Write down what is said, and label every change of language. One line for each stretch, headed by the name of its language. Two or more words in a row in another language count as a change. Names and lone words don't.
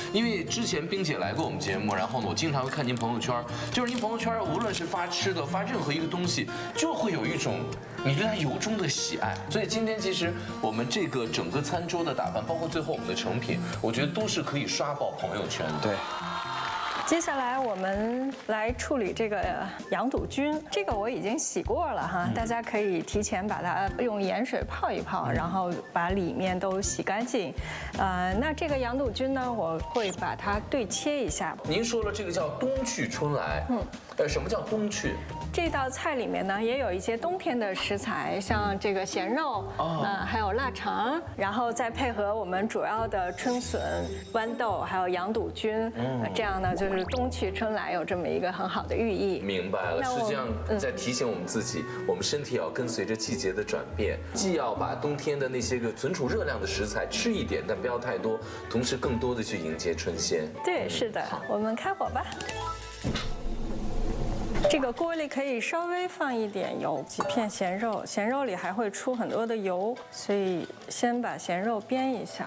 Chinese: 因為之前彬姐來過我們節目，然後呢，我經常會看您朋友圈，就是您朋友圈無論是發吃的，發任何一個東西，就會有一種你對它由衷的喜愛。所以今天其實我們這個整個餐桌的打扮，包括最後我們的成品，我覺得都是可以刷爆朋友圈的。對。接下來我們來處理這個羊肚菌，這個我已經洗過了哈，大家可以提前把它用鹽水泡一泡，然後把裡面都洗乾淨。那這個羊肚菌呢，我會把它对切一下。您說了這個叫冬去春來，什麼叫冬去？這道菜裡面呢，也有一些冬天的食材，像這個鹹肉，還有臘腸，然後再配合我們主要的春筍、豌豆，還有羊肚菌，這樣呢就是冬去春來，有这麼一個很好的寓意。明白了，實際上在提醒我們自己，我們身體要跟隨着季節的轉變，既要把冬天的那些個存儲熱量的食材吃一點，但不要太多，同時更多的去迎接春鮮。對，是的，我們開火吧。這個鍋裡可以稍微放一點油，幾片鹹肉，鹹肉裡還會出很多的油，所以先把鹹肉煸一下。